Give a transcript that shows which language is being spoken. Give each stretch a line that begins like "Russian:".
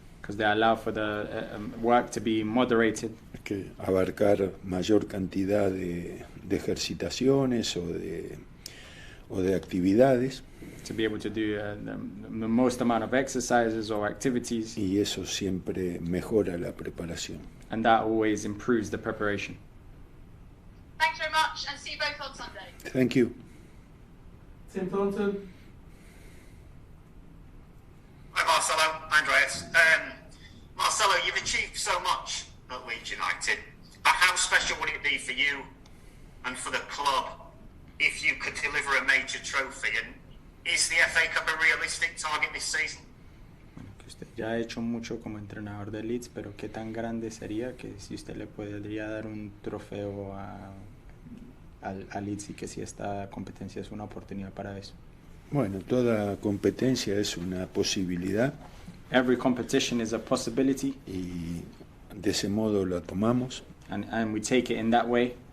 English: Because they allow for the work to be moderated,
Spanish: que abarcar mayor cantidad de ejercitaciones o de actividades,
English: to be able to do the most amount of exercises or activities,
Spanish: y eso siempre mejora la preparación.
English: and that always improves the preparation. Thanks very much, and see you both on Sunday. Thank you. Tim Thornton. Hi Marcelo, Andreas. Marcelo, you've achieved so much at Leeds United, but how special would it be for you and for the club if you could deliver a major trophy? And is the FA Cup a realistic target this season?
Spanish: Bueno, que usted ya ha hecho mucho como entrenador de Leeds, pero qué tan grande sería que si usted le podría dar un trofeo a Leeds y que si esta competencia es una oportunidad para eso. Bueno, toda competencia es una posibilidad
English: Every competition is a possibility,
Spanish: y de ese modo la tomamos.
English: and we take it in that way.